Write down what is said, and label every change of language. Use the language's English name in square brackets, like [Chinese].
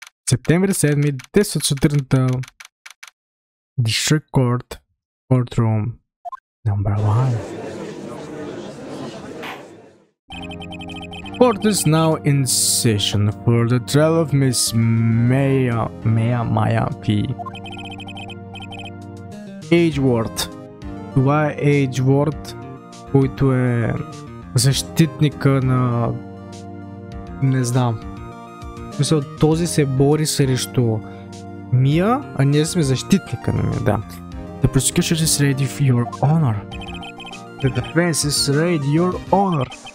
[Bulgarian] Септември 7, 10 сутринта. [English] District Court, Courtroom, number 1. Court is now in session for the trial of Miss Maya P. Edgeworth. [Bulgarian] Това е Edgeworth, който е защитника на... не знам. Мисля, този се бори срещу Мия, а ние сме защитника на Мия, да. [English] The prosecution is ready for your honor. The defense is ready, your honor.